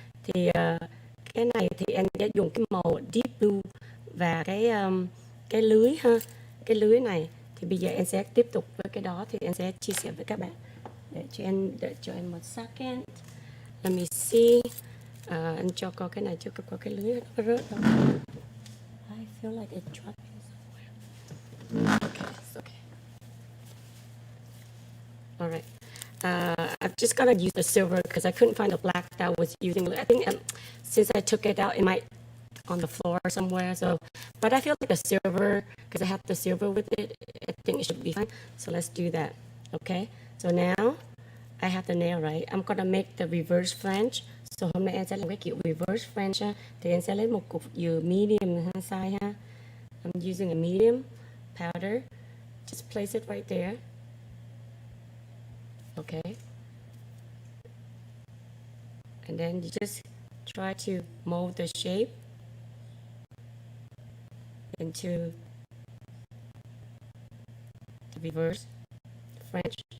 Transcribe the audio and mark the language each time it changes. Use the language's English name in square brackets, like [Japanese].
[Vietnamese] Thì cái này thì em sẽ dùng cái màu deep blue và cái lưới ha. Cái lưới này thì bây giờ em sẽ tiếp tục với cái đó, thì em sẽ chia sẻ với các bạn. Để cho em một second. [English] Let me see. [Vietnamese] Anh cho coi cái này, cho coi cái lưới nó có rớt không. [English] I feel like it dropped somewhere. Okay, it's okay. All right. I'm just gonna use the silver because I couldn't find the black that I was using. I think since I took it out, it might on the floor somewhere. So, but I feel like the silver, because I have the silver with it, I think it should be fine. So let's do that. Okay. So now I have the nail right. I'm gonna make the reverse French. [Vietnamese] So hôm nay em sẽ làm cái kiểu reverse French ha. Thì em sẽ lấy một cục dừa medium size ha. [English] I'm using a medium powder. Just place it right there. Okay. And then you just try to mold the shape into the reverse French.